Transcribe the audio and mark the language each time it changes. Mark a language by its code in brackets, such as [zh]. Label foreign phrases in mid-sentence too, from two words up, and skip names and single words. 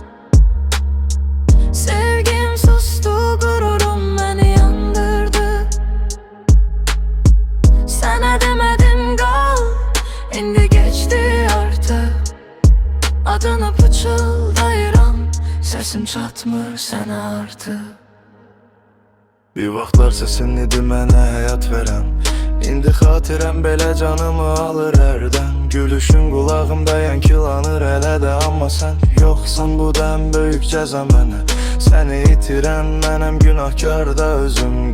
[tr] Sevgim sustu, gururum beni yandırdı. Sana demedim kal, indi geçti artık. [az] Adını pıçıldayıram, sesim çatmır sana artık. Bir vaxtlar sesin idi mənə həyat verən. İndi xatirəm belə canımı alır hərdən. Gülüşün qulağımda yankılanır hələ də. Amma sən yoxsan bu da ən böyük cəza mənə. Səni itirən mənəm, günahkar da özüm.